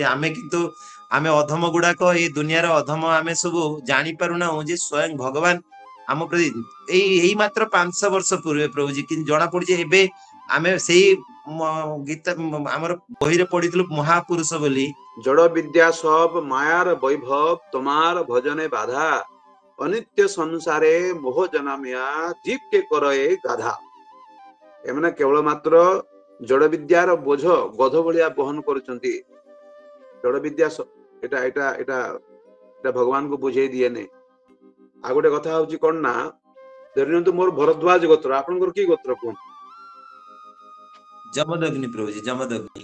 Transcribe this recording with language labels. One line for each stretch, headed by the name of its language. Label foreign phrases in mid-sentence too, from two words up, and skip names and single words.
Odia: ଆମେ କିନ୍ତୁ ଆମେ ଅଧମ ଗୁଡାକ, ଏଇ ଦୁନିଆର ଅଧମ ଆମେ ସବୁ ଜାଣିପାରୁନାହୁଁ ଯେ ସ୍ୱୟଂ ଭଗବାନ ଆମ ପ୍ରତି ଏଇ ମାତ୍ର 500 ବର୍ଷ ପୂର୍ବେ ପ୍ରଭୁଜୀ, କିନ୍ତୁ ଜଣା ପଡୁଛି ଏବେ ଆମେ ସେଇ ଗୀତା ଆମର ବହିରେ ପଢିଥିଲୁ ମହାପୁରୁଷ ବୋଲି।
Bangla: জড় বিদ্যা সব মায়ার বৈভব, তোমার ভজনে বাধা, অনিত্য সংসারে মোহ জনামিয়া, জীব কে করয়ে গাধা।
Odia: এମାନେ କେବଳ ମାତ୍ର ଜଡ ବିଦ୍ୟାର ବୋଝ ଗଧ ଭଳିଆ ବହନ କରୁଛନ୍ତି। ଜଡ ବିଦ୍ୟା ଏଟା ଏଟା ଏଟା ଏଟା ଭଗବାନଙ୍କୁ ବୁଝେଇ ଦିଏନି। ଆଉ ଗୋଟେ କଥା ହଉଛି କଣ ନା, ଧରି ନିଅନ୍ତୁ ମୋର ଭରଦ୍ୱାଜ ଗୋତ୍ର, ଆପଣଙ୍କର କି ଗୋତ୍ର କୁହନ୍ତୁ? ଯମଦଗ୍ନି ପ୍ରଭୁଜୀ, ଯମଦଗ୍ନି।